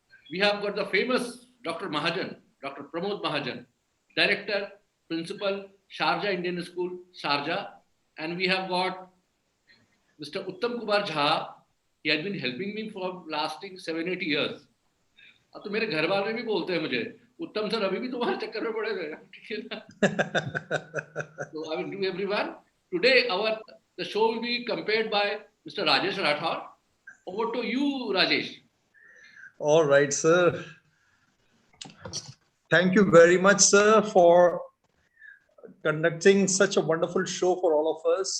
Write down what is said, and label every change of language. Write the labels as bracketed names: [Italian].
[English] We have got the famous Dr. Mahajan, Dr. Pramod Mahajan, Director, Principal, Sharjah Indian School, Sharjah. And we have got Mr. Uttam Kumar Jha. He has been helping me for lasting 7-8 years. [Hindi] अब तो मेरे घर वाले भी बोलते हैं मुझे उत्तम सर अभी भी तुम्हारे चक्कर में पड़े हुए हैं ठीक है ना [English] So I will do everyone. Today the show will be compared by Mr. Rajesh Rathore. Over to you, Rajesh. All right, sir. Thank you very much, sir, for conducting such a wonderful show for all of us.